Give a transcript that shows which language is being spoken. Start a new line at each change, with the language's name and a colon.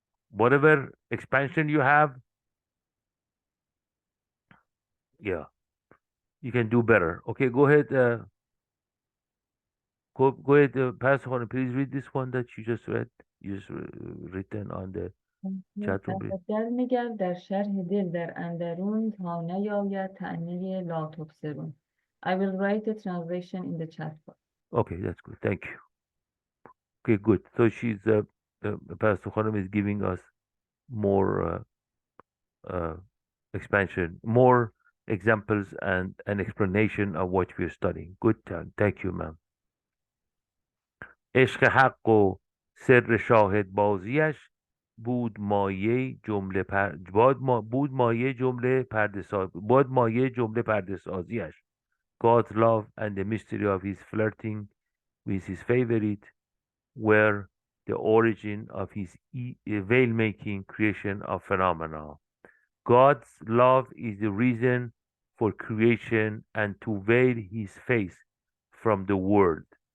English: Whatever expansion you have, yeah, you can do better. Okay, go ahead. Go ahead, Pastor Juan, please read this one that you just read. You just written on the chat room. please.
Persian: تفکر نگر در شرح دل در اندرون تا نیاید طعنه لا تبصرون.
English: I will write the translation in the chat box. Okay, that's good. Thank you. Okay, good. So Pastor Khanum is giving us more expansion, more examples and an explanation of what we're studying. Good. Thank you, ma'am.
Persian: عشق حق و سر شاهد بازیش بود مایه جمله بود مایه جمله پرده سازیش.
English: God's love and the mystery of his flirting with his favorite were the origin of his veil-making creation of phenomena. God's love is the reason for creation and to veil his face from the world.